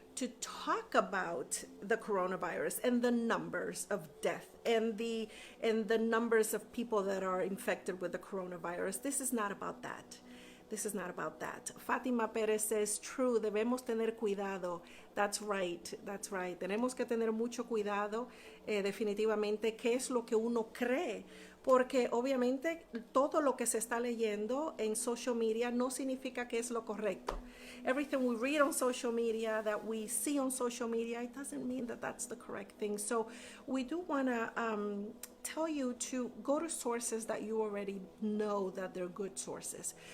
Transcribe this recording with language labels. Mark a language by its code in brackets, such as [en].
[en] to talk about the coronavirus and the numbers of death and the numbers of people that are infected with the coronavirus. This is not about that. This is not about that. Fatima Perez says, true, [es] debemos tener cuidado. [en] That's right, that's right. [es] Tenemos que tener mucho cuidado, definitivamente, qué es lo que uno cree. Porque obviamente todo lo que se está leyendo en social media no significa que es lo correcto. [en] Everything we read on social media, that we see on social media, it doesn't mean that that's the correct thing. So we do want to tell you to go to sources that you already know that they're good sources.